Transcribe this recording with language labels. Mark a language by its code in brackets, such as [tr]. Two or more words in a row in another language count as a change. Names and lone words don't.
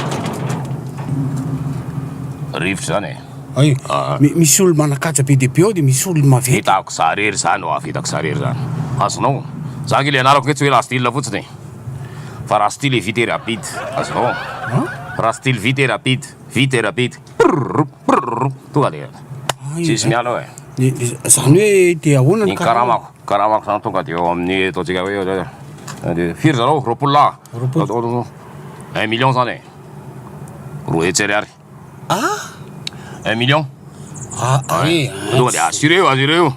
[mg] Rivotra zany. Ay, misy olo manakaja be dia be ao dia misy olo maventy. Vitako za rery zany vitako za rery zany. Azonao. Za le anarako hoe tsy hoe raha style fotsiny. Fa raha [fr] style vite rapide. [mg] Azonao. Raha [fr] style vite rapide. Vite rapide. [mg] tonga dia tsisy miala hoe zany hoe dia ahoana ny karamako zany tonga dia eo amin'ny ataontsika hoe firy zareo roapolo laha 1 million zany e roa hetsy ariary 1 million tonga dia assuré io